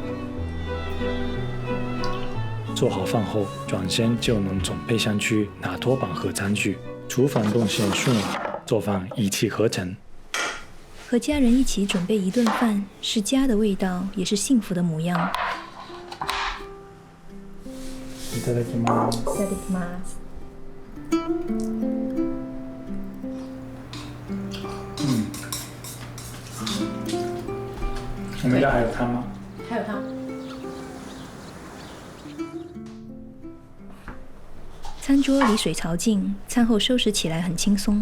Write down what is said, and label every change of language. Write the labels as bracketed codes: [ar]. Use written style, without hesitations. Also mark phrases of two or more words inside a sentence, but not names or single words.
[zh] 做好饭后，转身就能准备上去拿托板和餐具，厨房动线顺了，做饭一气呵成。和家人一起准备一顿饭，是家的味道，也是幸福的模样。 [ja] いただきます。いただきます。 [zh] 我们家还有汤吗？还有汤。餐桌离水槽近，餐后收拾起来很轻松。